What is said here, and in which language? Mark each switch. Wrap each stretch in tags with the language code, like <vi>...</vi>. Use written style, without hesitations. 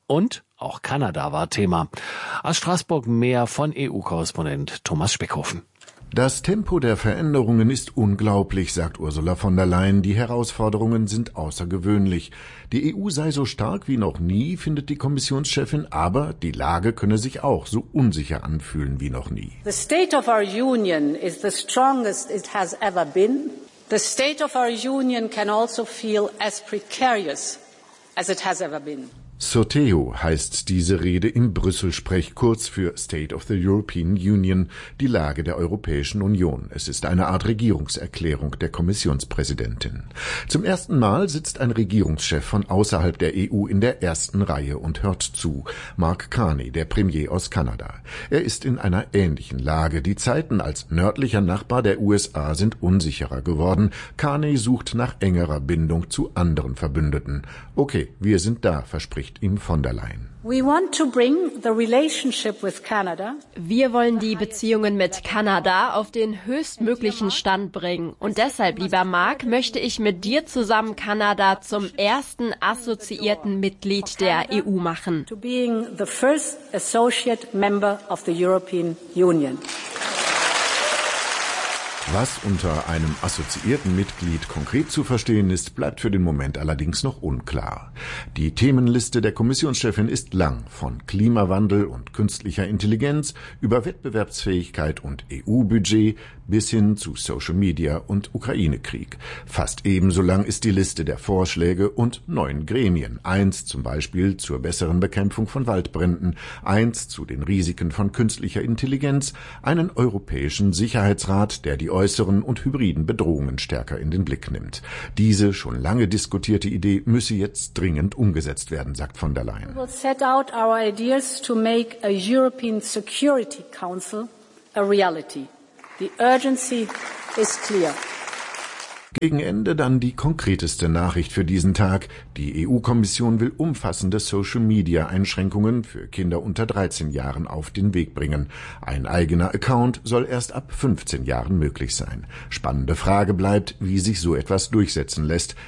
<de>Und auch Kanada war Thema. Aus Straßburg mehr von EU-Korrespondent Thomas Speckhofen. Das Tempo der Veränderungen ist unglaublich, sagt Ursula von der Leyen. Die Herausforderungen sind außergewöhnlich. Die EU sei so stark wie noch nie, findet die Kommissionschefin, aber die Lage könne sich auch so unsicher anfühlen wie noch nie.</de> <en>The state of our union is the strongest it has ever been. The state of our union can also feel as precarious as it has ever been.</en> <de>Sotheo heißt diese Rede im Brüssel-Sprech, kurz für State of the European Union, die Lage der Europäischen Union. Es ist eine Art Regierungserklärung der Kommissionspräsidentin. Zum ersten Mal sitzt ein Regierungschef von außerhalb der EU in der ersten Reihe und hört zu. Mark Carney, der Premier aus Kanada. Er ist in einer ähnlichen Lage. Die Zeiten als nördlicher Nachbar der USA sind unsicherer geworden. Carney sucht nach engerer Bindung zu anderen Verbündeten. Okay, wir sind da, verspricht ihm von der Leyen.</de> <en>We want to bring the relationship with Canada.</en> <de>Wir wollen die Beziehungen mit Kanada auf den höchstmöglichen Stand bringen. Und deshalb, lieber Mark, möchte ich mit dir zusammen Kanada zum ersten assoziierten Mitglied der EU machen.</de> <en>To being the first associate member of the European Union.</en> <de>Was unter einem assoziierten Mitglied konkret zu verstehen ist, bleibt für den Moment allerdings noch unklar. Die Themenliste der Kommissionschefin ist lang, von Klimawandel und künstlicher Intelligenz über Wettbewerbsfähigkeit und EU-Budget bis hin zu Social Media und Ukraine-Krieg. Fast ebenso lang ist die Liste der Vorschläge und neuen Gremien. Eins zum Beispiel zur besseren Bekämpfung von Waldbränden, eins zu den Risiken von künstlicher Intelligenz, einen europäischen Sicherheitsrat, der die äußeren und hybriden Bedrohungen stärker in den Blick nimmt. Diese schon lange diskutierte Idee müsse jetzt dringend umgesetzt werden, sagt von der Leyen.</de> <en>We will set out our ideas to make a European Security Council a reality. The urgency is clear.</en> <de>Gegen Ende dann die konkreteste Nachricht für diesen Tag. Die EU-Kommission will umfassende Social-Media-Einschränkungen für Kinder unter 13 Jahren auf den Weg bringen. Ein eigener Account soll erst ab 15 Jahren möglich sein. Spannende Frage bleibt, wie sich so etwas durchsetzen lässt.</de>